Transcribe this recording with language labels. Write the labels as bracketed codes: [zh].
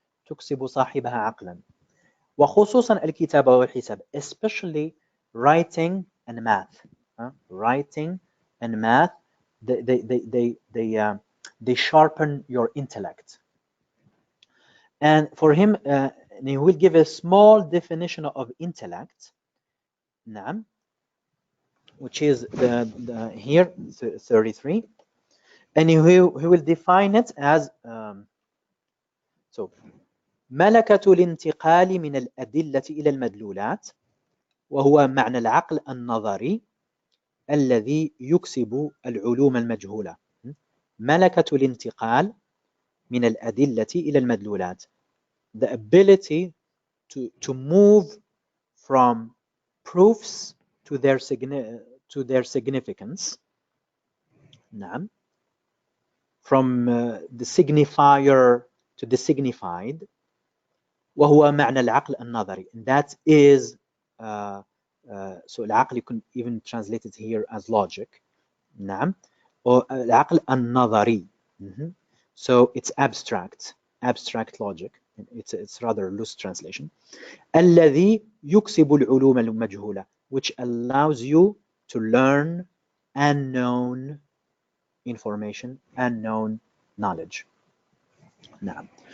[ar] تكسب صاحبها عقلا وخصوصا الكتابة والحساب, [en] especially writing and math. Writing and math, they sharpen your intellect. And for him, he will give a small definition of intellect, which is here 33. and he will define it as so [ar] ملكة الانتقال من الأدلة إلى المدلولات وهو معنى العقل النظري الذي يكسب العلوم المجهولة. ملكة الانتقال من الأدلة إلى المدلولات, [en] the ability to move from proofs to their significance. [ar] نعم. [en] From the signifier to the signified. [ar] وهو معنى العقل النظري, [en] and that is so العقل, you can even translate it here as logic. [ar] نعم. [en] or [ar] العقل النظري. [en] So it's abstract logic. It's rather loose translation. [ar] الذي يكسب العلوم المجهولة, [en] which allows you to learn unknown information, unknown knowledge. [ar] نعم.